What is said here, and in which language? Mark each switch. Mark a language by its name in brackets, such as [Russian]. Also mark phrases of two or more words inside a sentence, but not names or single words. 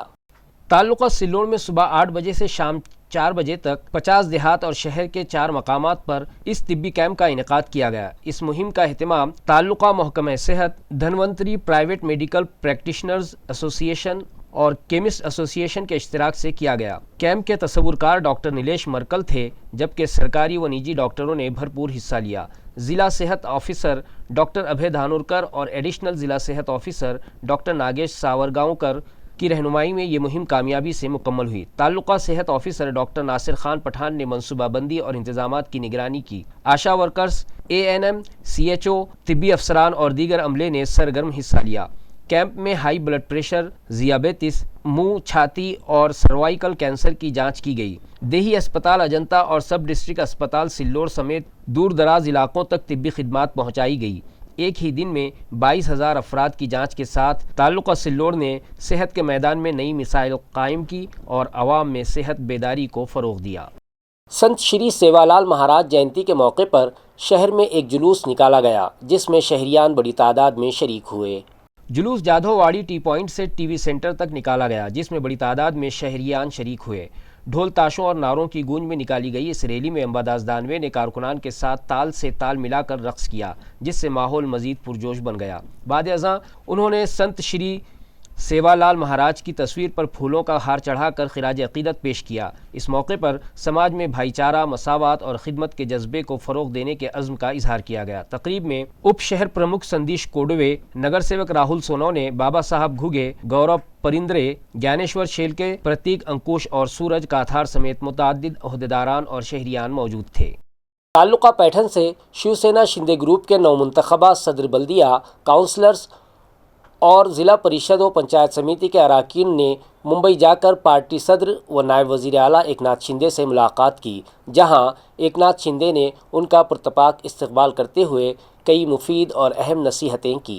[Urdu] تعلقہ سلوڑ میں صبح 8 بجے سے شام 4 بجے تک 50 دیہات اور شہر کے 4 مقامات پر اس طبی کیمپ کا انعقاد کیا گیا۔ اس مہم کا اہتمام تعلقہ محکمہ صحت، دھنونتری پرائیویٹ میڈیکل پریکٹیشنرز ایسوسی ایشن اور کیمسٹ ایسوسی ایشن کے اشتراک سے کیا گیا۔ کیمپ کے تصورکار ڈاکٹر نیلیش مرکل تھے، جبکہ سرکاری و نجی ڈاکٹروں نے بھرپور حصہ لیا۔ ضلع صحت آفیسر ڈاکٹر ابھے دھانورکر اور ایڈیشنل ضلع صحت آفیسر ڈاکٹر ناگیش ساورگاؤنکر کی رہنمائی میں یہ مہم کامیابی سے مکمل ہوئی۔ تعلقہ صحت آفیسر ڈاکٹر ناصر خان پٹھان نے منصوبہ بندی اور انتظامات کی نگرانی کی۔ آشا ورکرز، ANM، CHO، طبی افسران اور دیگر عملے نے سرگرم حصہ لیا۔ کیمپ میں ہائی بلڈ پریشر، ذیابیطس، منہ، چھاتی اور سروائیکل کینسر کی جانچ کی گئی۔ دیہی اسپتال اجنتا اور سب ڈسٹرکٹ اسپتال سلوڑ سمیت دور دراز علاقوں تک طبی خدمات پہنچائی گئی۔ ایک ہی دن میں 22,000 افراد کی جانچ کے ساتھ تعلقہ سلوڑ نے صحت کے میدان میں نئی مثال قائم کی اور عوام میں صحت بیداری کو فروغ دیا۔ سنت شری سیوالال مہاراج جینتی کے موقع پر شہر میں ایک جلوس نکالا گیا جس میں شہریان بڑی تعداد میں شریک ہوئے. جلوس جادھوواڑی ٹی پوائنٹ سے ٹی وی سینٹر تک نکالا گیا جس میں بڑی تعداد میں شہریان شریک ہوئے. ڈھول تاشوں اور نعروں کی گونج میں نکالی گئی اس ریلی میں امباداس دانوے نے کارکنان کے ساتھ تال سے تال ملاکر رقص کیا جس سے ماحول مزید پرجوش بن گیا. بعد ازاں انہوں نے سنت شری سیوالال مہاراج کی تصویر پر پھولوں کا ہار چڑھاکر خراج عقیدت پیش کیا. اس موقع پر سماج میں بھائی چارہ، مساوات اور خدمت کے جذبے کو فروغ دینے کے عزم کا اظہار کیا گیا. تقریب میں اپ شہر پرمکھ سندیش کوڈوے، نگر سیوک راہل سونونے، بابا صاحب گھوگے، گورو پریندرے، گیانیشور شیلکے، پرتیک انکش اور سورج کاتھار سمیت متعدد عہدیداران اور شہریان موجود تھے. تعلقہ پیٹھن سے شیوسینا شندے گروپ کے نومنتخبہ صدر بلدیہ، کونسلرز اور ضلع پریشد و پنچایت سمیتی کے ارکان نے ممبئی جاکر پارٹی صدر و نائب وزیر اعلیٰ ایکناتھ شندے سے ملاقات کی، جہاں ایکناتھ شندے نے ان کا پرتپاک استقبال کرتے ہوئے کئی مفید اور اہم نصیحتیں کی.